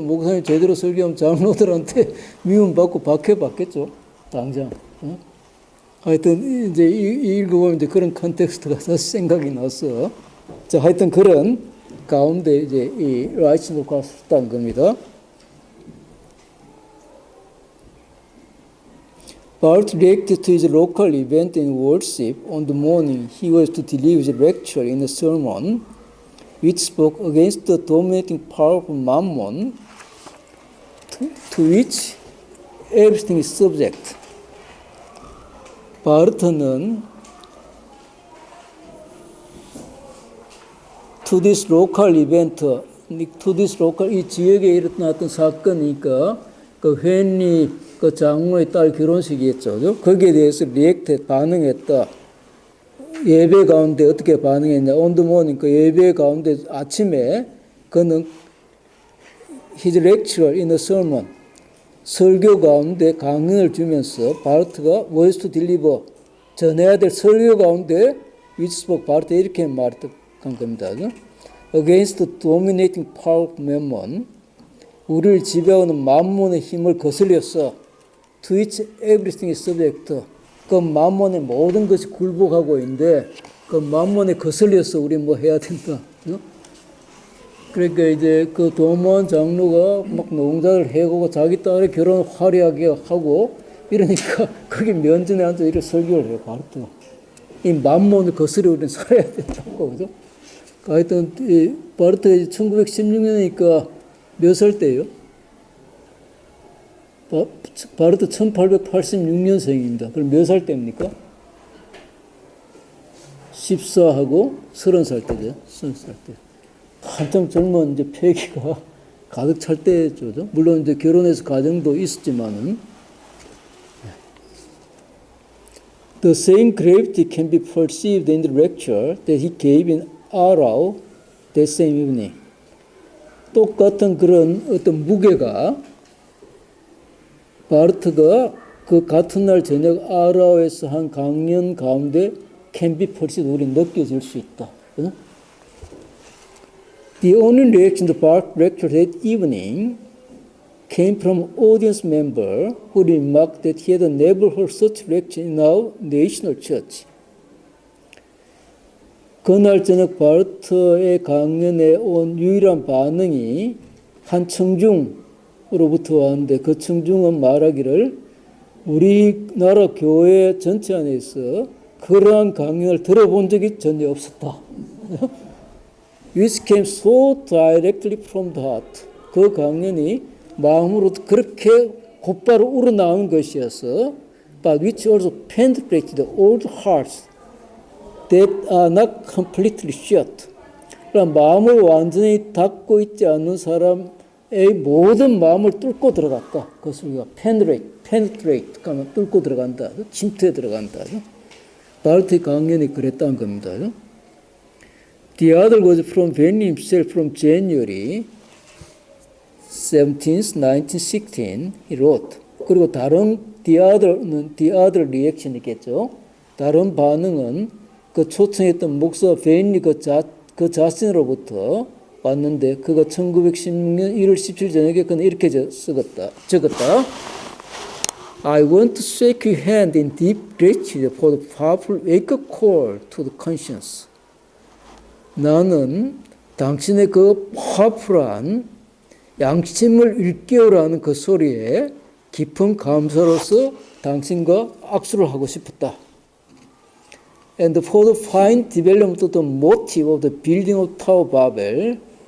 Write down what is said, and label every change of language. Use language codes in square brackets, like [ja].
[ko] 목사님 제대로 설교하면 장로들한테 미움받고 박해받겠죠. 당장. 어? 하여튼 이제 읽어보면 이제 그런 컨텍스트가 생각이 났어. 자, 하여튼 그런 가운데 이제 이 라이츠노가 썼다는 겁니다. [en] Barth reacted to his local event in worship on the morning he was to deliver his lecture in a sermon which spoke against the dominating power of Mammon to which everything is subject. [ko] 바르트는 [en] to this local event, to this local [ko] 이 지역에 일어났던 사건이니까 그 헨리 그 장로의 딸 결혼식이었죠. 거기에 대해서 리액트 반응했다. 예배 가운데 어떻게 반응했냐? [en] On the morning [ko] 그 예배 가운데 아침에 그는 [en] his lecture in a sermon [ko] 설교 가운데 강연을 주면서 바르트가 [en] was to deliver [ko] 전해야 될 설교 가운데 [en] which spoke [ko] 바르트 이렇게 말했던 겁니다. [en] Against the dominating power of mammon [ko] 우리를 지배하는 만몬의 힘을 거슬렸어. [en] To which everything is subject. [ko] 그 만몬의 모든 것이 굴복하고 있는데 그 만몬에 거슬려서 우리 뭐 해야 된다. 그러니까 이제 그 도모한 장로가 막 농사를 해고 자기 딸의 결혼을 화려하게 하고 이러니까 거기 면전에 앉아 이렇게 설교를 해요. 바르트. 이 만몬을 거스려 우리는 살아야 된다고. 그죠? 하여튼 바르트 1916년이니까 몇 살 때예요? 바르트 1886년생입니다. 그럼 몇 살 때입니까? 14하고 30살 때죠. 30살 때. 한참 젊은 이제 패기가 가득 찰 때죠. 물론 이제 결혼해서 가정도 있었지만은. [en] The same gravity can be perceived in the lecture that he gave in Aarau that same evening. [ko] 똑같은 그런 어떤 무게가 바르트가 그 같은 날 저녁 아라오에서 한 강연 가운데 [en] can be perceived [ko] 우리 느껴질 수 있다. 응? [en] The only reaction to Barth lecture that evening came from audience member who remarked that he had never heard such lecture in our national church. [ko] 그날 저녁 바르트의 강연에 온 유일한 반응이 한 청중으로부터 왔는데 그 청중은 말하기를 우리나라 교회 전체 안에서 그러한 강연을 들어본 적이 전혀 없었다. [en] Which came so directly from the heart. [ko] 그 강연이 마음으로부터 그렇게 곧바로 우러나오는 것이어서 [en] but which also penetrated all the hearts that are not completely shut. [ko] 그러니까 마음을 완전히 닫고 있지 않는 사람의 모든 마음을 뚫고 들어갔다. 그것을 우리가 penetrate, 그러면 뚫고 들어간다. 침투에 들어간다. 바르트의 강연이 그랬다는 겁니다. [en] The other was from Benny himself from January 17th, 1916, he wrote. [ko] 그리고 다른 [en] the other reaction [ko] 이겠죠. 다른 반응은 그 초청했던 목사 베인리 그 자신으로부터 왔는데 그가 1916년 1월 17일 저녁에 그는 이렇게 적었다. [en] I want to shake your hand in deep gratitude for the powerful wake-up call to the conscience. [ko] 나는 당신의 그 파워풀한 양심을 일깨우라는 그 소리에 깊은 감사로서 당신과 악수를 하고 싶었다. [en] And for the fine development of the motive of the building of Tower Babel,